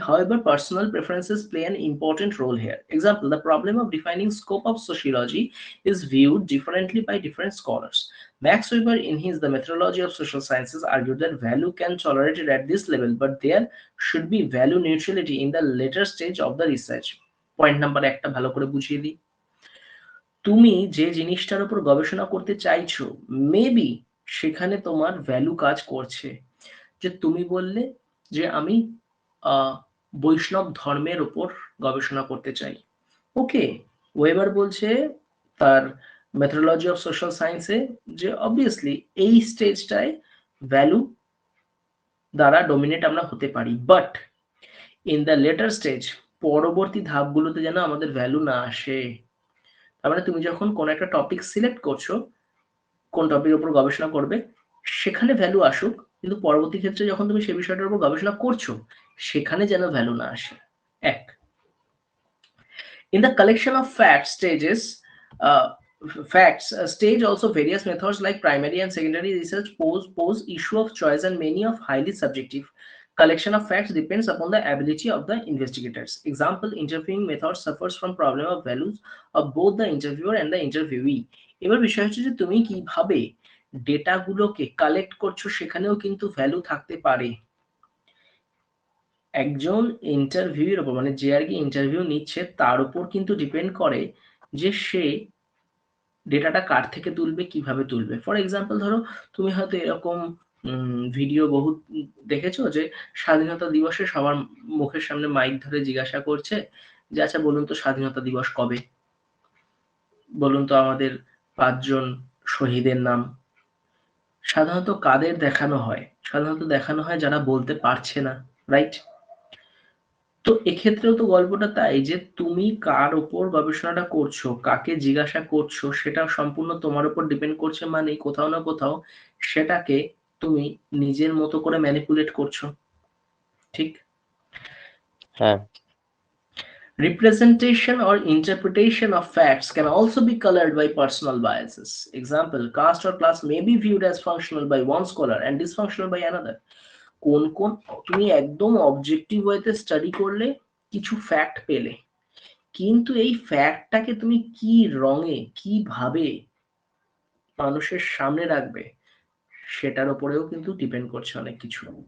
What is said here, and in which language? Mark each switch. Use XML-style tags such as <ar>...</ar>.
<en>However, personal preferences play an important role here. Example, the problem of defining scope of sociology is viewed differently by different scholars. Max Weber, in his The Methodology of Social Sciences, argued that value can tolerate it at this level, but there should be value neutrality in the later stage of the research. Point number</en> <bn>একটা ভালো করে বুঝিয়ে দিই। তুমি যে জিনিসটার উপর গবেষণা করতে চাইছো, মেবি সেখানে তোমার ভ্যালু কাজ করছে। যে তুমি বললে যে আমি আহ, বৈষ্ণব ধর্মের উপর গবেষণা করতে চাই, ওকে। ওয়েবার বলছে তার মেথোডোলজি অফ সোশ্যাল সায়েন্সে যে অবভিয়াসলি এই স্টেজটায় ভ্যালু দ্বারা ডোমিনেট আমরা হতে পারি,</bn> <en>but in the later stage,</en> <bn>পরবর্তী ধাপগুলোতে যেন আমাদের ভ্যালু না আসে। তার মানে তুমি যখন কোন একটা টপিক সিলেক্ট করছো, কোন টপিকের উপর গবেষণা করবে, সেখানে ভ্যালু আসুক, কিন্তু পরবর্তী ক্ষেত্রে যখন তুমি সেই বিষয়টার উপর গবেষণা করছো সেখানে যেন ভ্যালু না আসে।</bn> <en>এক, in the collection of fact stages, Facts stage also various methods like primary and secondary research pose issue of choice, and many of highly subjective collection of facts depends upon the ability of the investigators. Example, interviewing method suffers from problem of values of both the interviewer and the interviewee.</en> <bn>এবার বিষয় হচ্ছে যে তুমি কিভাবে ডেটাগুলোকে collect করছো, সেখানেও কিন্তু value থাকতে পারে। একজন ইন্টারভিউর উপর, মানে যে আর কি ইন্টারভিউ নিচ্ছে তার উপর কিন্তু ডিপেন্ড করে যে সে ডেটাটা কার থেকে তুলবে, কিভাবে তুলবে। ফর এক্সাম্পল ধরো তুমি হয়তো এরকম ভিডিও বহু দেখেছো যে স্বাধীনতা দিবসে সবার মুখের সামনে মাইক ধরে জিজ্ঞাসা করছে যে আচ্ছা বলুন তো স্বাধীনতা দিবস কবে, বলুন তো আমাদের 5 জন শহীদের নাম। সাধারণত কাদের দেখানো হয়? সাধারণত দেখানো হয় যারা বলতে পারছে না, রাইট? তো এক্ষেত্রেও তো গল্পটা তাই যে তুমি কার উপর গবেষণাটা করছো, কাকে জিজ্ঞাসা করছো, সেটা সম্পূর্ণ তোমার উপর ডিপেন্ড করছে, মানে কোথাও না কোথাও সেটাকে তুমি নিজের মতো করে ম্যানিপুলেট করছো, ঠিক? হ্যাঁ।</bn> <en>Representation or interpretation of facts can also be colored by personal biases. Example, caste or class may be viewed as functional by one scholar and dysfunctional by another.</en> <bn>কোন কোন তুমি একদম অবজেক্টিভ ওয়েতে স্টাডি করলে কিছু ফ্যাক্ট পেলে, কিন্তু এই ফ্যাক্টটাকে তুমি কি রঙে কিভাবে মানুষের সামনে রাখবে সেটার উপরেও কিন্তু ডিপেন্ড করছে অনেক কিছু।</bn>